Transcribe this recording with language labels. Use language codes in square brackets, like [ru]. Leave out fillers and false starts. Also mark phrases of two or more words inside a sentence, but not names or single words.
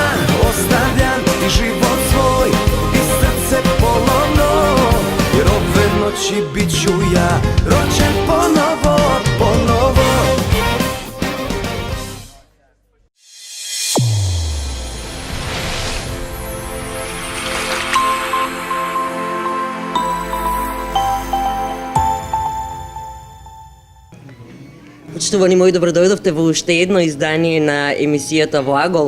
[sr] Ostavljam ti život svoj i srce polovno, jer ove noći bit ću ja rođen ponovo, ponovo. [mk] Почитувани мои, добро дојдовте во уште едно издание на емисијата Влагол.